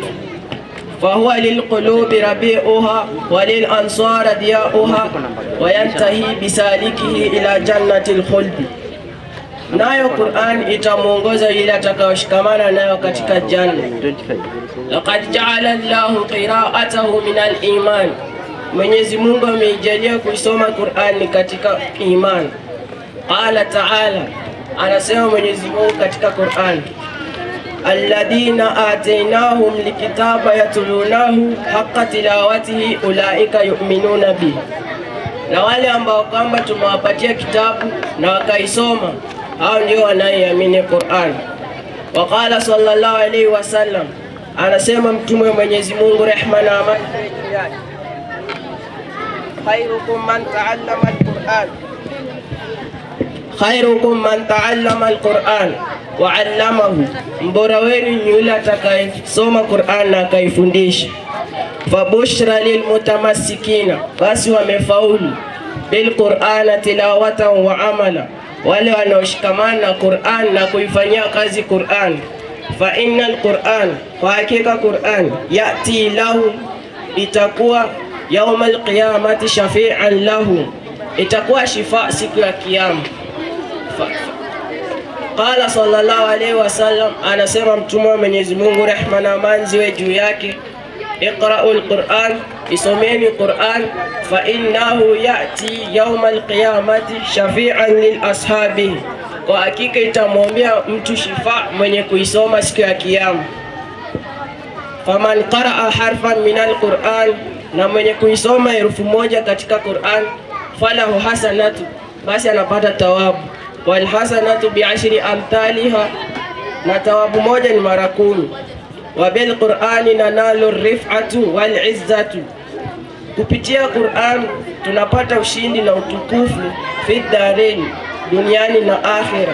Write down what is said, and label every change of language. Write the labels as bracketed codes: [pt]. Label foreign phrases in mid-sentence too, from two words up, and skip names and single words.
[ar] فهو للقلوب ربيعها وللأنصار ضياؤها وينتهي بسالكه إلى جنة الخلد, [sw] nayo Qur'an itamuongoza yule atakayoshikamana nayo katika janna. [ar] لقد جعل الله قراءته من الإيمان, [sw] Mwenyezi Mungu ameijalia kuisoma Qur'an katika iman. [ar] قال تعالى, [sw] anasema Mwenyezi Mungu katika Qur'an, [ar] الذين آتيناهم الكتاب يتلونه حق تلاوته أولئك يؤمنون به, [sw] na wale ambao kwamba tumewapatia kitabu na wakaisoma, hao ndio wanaoamini Qur'an. [ar] وقال صلى الله عليه وسلم, [sw] anasema mtume wa Mwenyezi Mungu rehma na amani yake, [ar] خيركم من تعلم القرآن خيركم من تعلم القرآن وعلمه, [sw] mbora wenu ni yule atakayesoma Qur'an na akaifundisha. [ar] فبشرى للمتمسكين, [sw] basi wamefaulu, [ar] بالقرآن تلاوة وعملا, [sw] wale wanaoshikamana na Qur'an na kuifanyia kazi Qur'an. [ar] فإن القرآن, [sw] kwa hakika Qur'an, [ar] يأتي له, [sw] itakuwa [ar] يوم القيامة شافعا له, [sw] itakuwa shifa siku ya kiyama. [ar] قال صلى الله عليه وسلم, [sw] anasema mtume wa Mwenyezi Mungu rehma na amani ziwe juu yake, [ar] اقرؤوا القرآن, [sw] isomeni Qur'an, [ar] فإنه يأتي يوم القيامة شافعا لأصحابه, [sw] kwa hakika itamwombea mtu shifa mwenye kuisoma siku ya kiyama. [ar] فمن قرأ حرفا من القرآن, [sw] na mwenye kuisoma herufi moja katika Qur'an, [ar] فله حسنة, [sw] basi anapata thawabu. [ar] والحسنة بعشر أمثالها, [sw] na thawabu moja ni mara 10. [ar] وبالقرآن ننال الرفعة والعزة, [sw] kupitia Qur'an tunapata ushindi na utukufu [ar] في الدارين, [sw] duniani na akhira.